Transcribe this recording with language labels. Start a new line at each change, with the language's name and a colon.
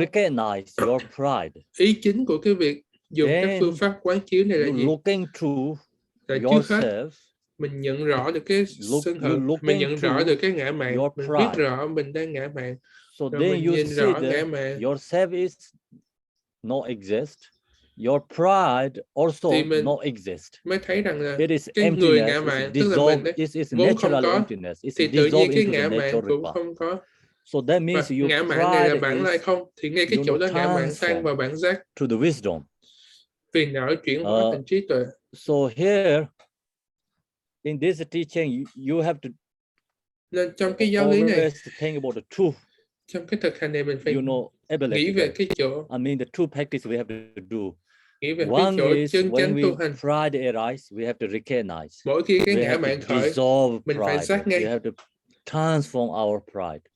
English: Recognize your pride.
Vietnamese: Ý chính của cái việc dùng các phương pháp quán chiếu này là gì?
English: Looking to
Vietnamese: trước hết, mình nhận rõ được cái sân hận, mình nhận rõ được cái ngã mạn, mình biết rõ mình đang ngã mạn.
English: So
Vietnamese: rồi
English: then
Vietnamese: mình
English: you
Vietnamese: nhìn
English: see
Vietnamese: rõ ngã mạn.
English: yourself is not exist. Your pride also not exist.
Vietnamese: Mới thấy rằng là
English: it is
Vietnamese: cái người ngã mạn, tức là mình đấy, vốn không có, thì tự nhiên cái ngã mạn cũng không có.
English: So that means
Vietnamese: và ngã mạn này là bản lai không, thì ngay cái chỗ đó ngã mạn tan vào bản giác.
English: To the wisdom.
Vietnamese: Vì não chuyển hóa thành trí tuệ.
English: So here in this teaching you have to.
Vietnamese: Nên trong cái giáo lý này,
English: think about the truth.
Vietnamese: Trong cái thực hành này mình phải nghĩ về cái chỗ.
English: I mean the two practice we have to do.
Vietnamese: Nghĩ về cái chỗ chân chánh tu hành.
English: Pride arise, we have to recognize.
Vietnamese: Mỗi khi cái ngã mạn khởi, mình phải giác ngay.
English: We have to transform our pride.